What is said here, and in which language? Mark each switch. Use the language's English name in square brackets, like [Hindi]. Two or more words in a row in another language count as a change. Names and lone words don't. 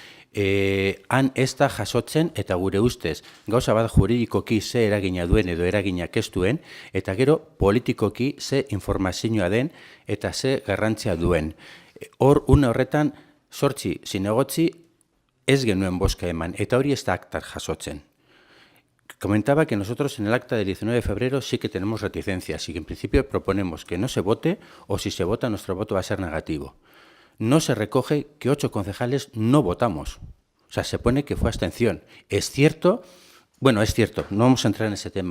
[Basque] Han ez da jasotzen eta gure ustez gauza bat juridikoki ze eragina duen edo eraginak ez duen, eta gero politikoki ze informazioa den eta ze garrantzia duen. Hor, une horretan, 8 zinegotzi ez genuen bozka eman, eta hori ez da aktar jasotzen. [Spanish] Comentaba que nosotros en el acta del 19 de febrero sí que tenemos reticencias y que en principio proponemos que no se vote, o si se vota nuestro voto va a ser negativo. No se recoge que 8 concejales no votamos. O sea, se pone que fue abstención. Es cierto, no vamos a entrar en ese tema.